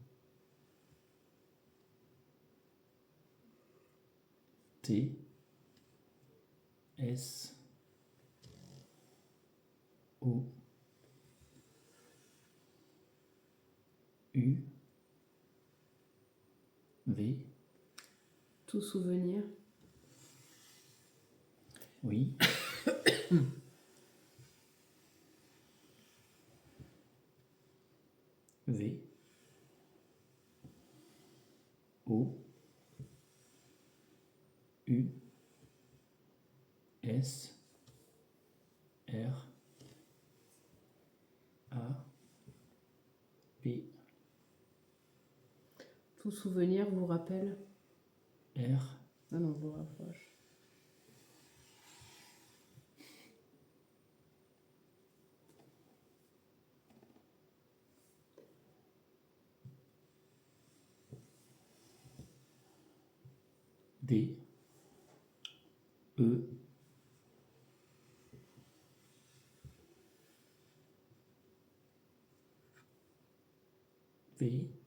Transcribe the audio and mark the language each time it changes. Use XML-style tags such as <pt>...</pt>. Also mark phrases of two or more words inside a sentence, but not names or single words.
<fr>T. S. O. U. V. Tout souvenir. Oui. V. O. U. S. R. A. P. Tout souvenir vous rappelle. R. Ah non, vous rapproche. D. E. V.</fr>